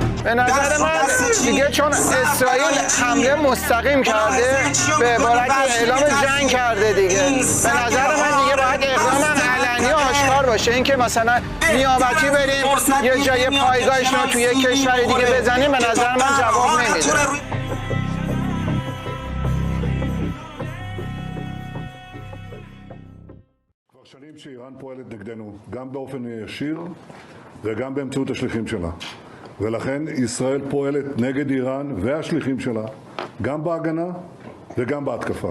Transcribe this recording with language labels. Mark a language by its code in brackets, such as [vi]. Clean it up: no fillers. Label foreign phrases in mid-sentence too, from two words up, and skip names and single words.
[fa] به نظر من دیگه چون اسرائیل حمله مستقیم کرده به عبارت اعلام جنگ کرده دیگه، به نظر من دیگه باید اقدام علنی آشکار باشه. اینکه مثلا نیابتی بریم یه جای پایگاهش رو توی کشور دیگه بزنیم، به نظر من جواب نمیده. [he] שנים שאיראן פועלת נגדנו, גם באופן ישיר וגם באמצעות השליחים שלה. ולכן ישראל פועלת נגד איראן והשליחים שלה, גם בהגנה וגם בהתקפה.